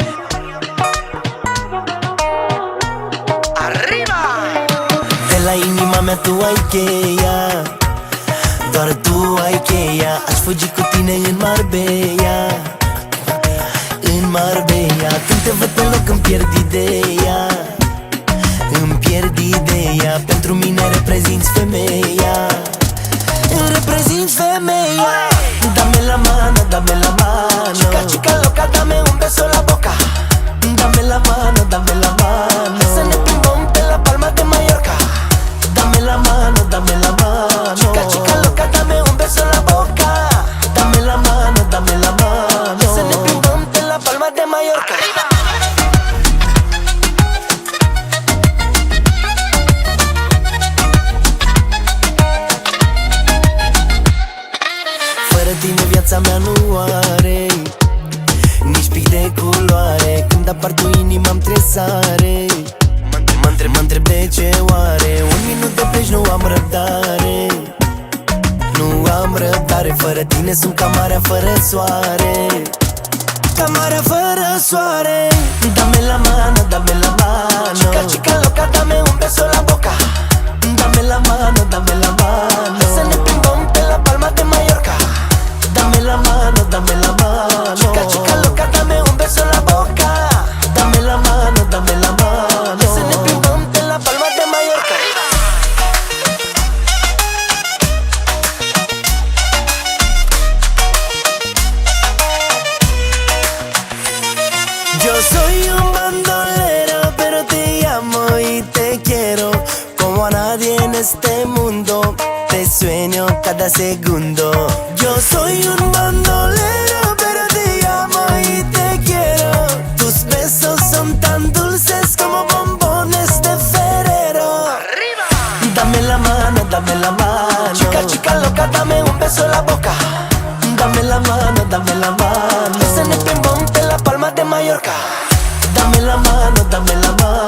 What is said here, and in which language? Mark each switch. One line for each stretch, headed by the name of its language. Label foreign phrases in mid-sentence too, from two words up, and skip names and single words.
Romanian: Arriba! De la inima mea tu ai cheia, doar tu ai cheia. Aș fugi cu tine în Marbella, în Marbella. Când te văd pe loc îmi pierd ideea, îmi pierd ideea. Pentru mine reprezinți femeia, reprezinți femeia.
Spanish: Dame la mano, dame la mano. Chica, chica loca, dame un beso en la boca. Dame la mano, dame la mano.
Romanian: Se ne plimbom pe la Palma de Mallorca.
Spanish: Dame la mano, dame la mano. Chica, chica loca, dame un beso en la boca. Dame la mano, dame la mano.
Romanian: Se ne plimbom pe la Palma de Mallorca. Fără tine viața mea nu are nici pic de culoare. Când apar tu inima-mi tresare. Mă întreb de ce oare. Un minut de pleci nu am răbdare. Nu am răbdare. Fără tine sunt ca marea fără soare. Ca marea fără soare.
Spanish: Dame la mano, dame la mano. Chica, chica loca, dame un beso en la boca. Dame la mano, dame la mano.
Romanian: Se ne plimbom pe la Palma de Mallorca.
Spanish: Dame la mano, dame la mano. Chica, chica loca, dame un beso en la boca. Dame la mano, dame la mano.
Romanian: Se ne plimbom pe la Palma de Mallorca.
Spanish: Yo soy un bandolero, pero te amo y te quiero como a nadie en este mundo. Te sueño cada segundo. Yo soy un bandolero, pero te amo y te quiero. Tus besos son tan dulces como bombones de Ferrero. ¡Arriba! Dame la mano, dame la mano. Chica, chica loca, dame un beso en la boca. Dame la mano, dame la mano.
Romanian: Se ne plimbom pe la Palma de Mallorca.
Spanish: Dame la mano, dame la mano.